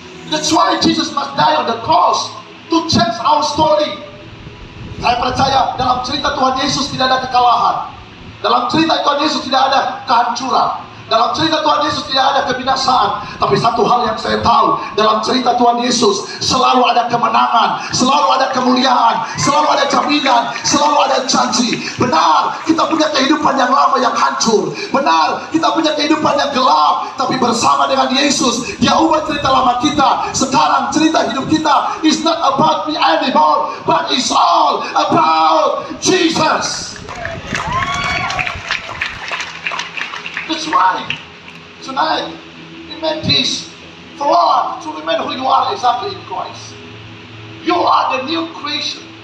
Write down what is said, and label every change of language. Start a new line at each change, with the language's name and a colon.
English: That's why Jesus must die on the cross to change our story.
Indonesian: Saya percaya dalam cerita Tuhan Yesus tidak ada kekalahan. Dalam cerita Tuhan Yesus tidak ada kehancuran. Dalam cerita Tuhan Yesus tidak ada kebinasaan. Tapi satu hal yang saya tahu, dalam cerita Tuhan Yesus selalu ada kemenangan, selalu ada kemuliaan, selalu ada jaminan, selalu ada janji. Benar, kita punya kehidupan yang lama yang hancur. Benar, kita punya kehidupan yang gelap. Tapi bersama dengan Yesus, Dia ubah cerita lama kita. Sekarang cerita hidup kita
English: is not about me anymore, but it's all about Jesus. That's why tonight we made this for what? To remain who you are exactly in Christ. You are the new creation.